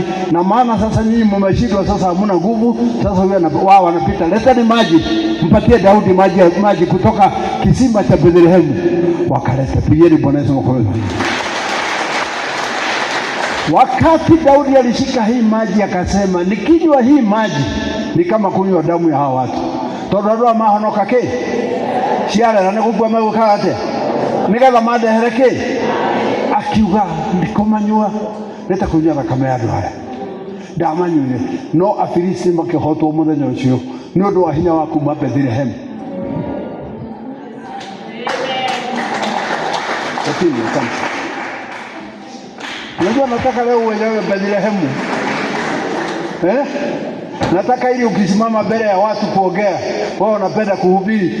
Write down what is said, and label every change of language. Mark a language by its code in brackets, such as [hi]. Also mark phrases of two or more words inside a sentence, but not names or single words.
[sw] Na maana sasa nyinyi mmeshindwa, sasa hamuna nguvu, sasa wao wanapita, leteni maji, mpatie Daudi maji kutoka kisima cha Bethlehem. Wakaleta, pigeni Bwana Yesu makofi. Wakati Daudi alishika hii maji akasema, nikinywa hii maji ni kama kunywa damu ya hawa watu. [ki] Tondũ mahonoka ke ciara na nĩgũkua megũkaga atĩa nĩgetha mandehereke. Akiuga ndikomanyua nĩta kũnyua thakame ya andũ aya, ndamanyuire. No Afilisti makĩhotwo mũthenya ũcio nĩ ũndũ wa hinya wa kuma Bethlehem. [sw] Unajua nataka leo uelewe Bethlehem. Nataka ili ukisimama mbele ya watu kuongea, wao wanapenda kuhubiri.